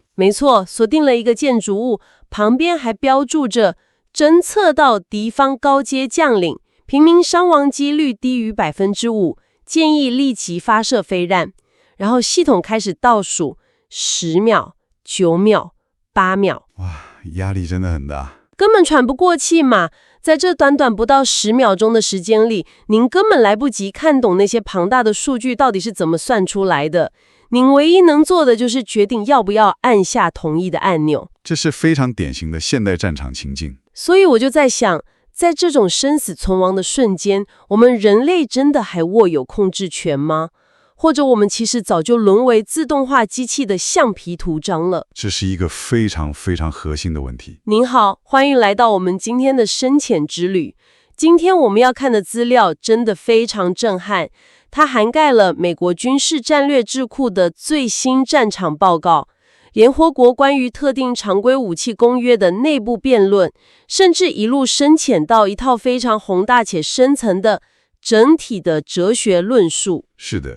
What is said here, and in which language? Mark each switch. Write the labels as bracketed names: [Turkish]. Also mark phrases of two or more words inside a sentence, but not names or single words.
[Chinese] 沒錯，鎖定了一個建築物，旁邊還標注着偵測到敵方高階將領，平民傷亡幾率低於 5%， 建議立即發射飛彈。然後系統開始倒數10秒、9秒、8秒。哇，壓力真的很大，根本喘不過氣嘛。在這短短不到10秒鐘的時間裡，您根本來不及看懂那些龐大的數據到底是怎麼算出來的。您唯一能做的就是決定要不要按下同意的按鈕。這是非常典型的現代戰場情境。所以我就在想，在這種生死存亡的瞬間，我們人類真的還握有控制權嗎？或者我們其實早就淪為自動化機器的橡皮圖章了？這是一個非常非常核心的問題。您好，歡迎來到我們今天的深潛之旅。今天我們要看的資料真的非常震撼，它涵蓋了美國軍事戰略智庫的最新戰場報告，聯合國關於特定常規武器公約的內部辯論，甚至一路深潛到一套非常宏大且深層的整體的哲學論述。是的。